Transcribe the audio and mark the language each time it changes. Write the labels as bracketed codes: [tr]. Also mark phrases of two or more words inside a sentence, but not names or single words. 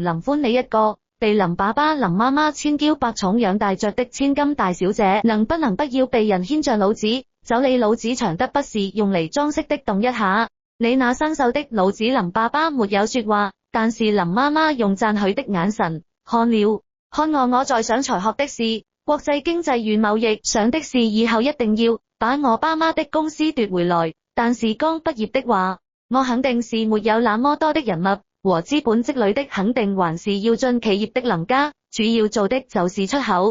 [zh] 林歡你一個被林爸爸林媽媽千嬌百寵養大着的千金大小姐，能不能不要被人牽着腦子走？你腦子長得不是用嚟裝飾的，動一下你那生鏽的腦子。林爸爸沒有說話，但是林媽媽用讚許的眼神看了看我在想才學的是國際經濟與貿易，想的是以後一定要把我爸媽的公司奪回來。但是剛畢業的話，我肯定是沒有那麼多的人脈和資本積累的，肯定還是要進企業的林家，主要做的就是出口。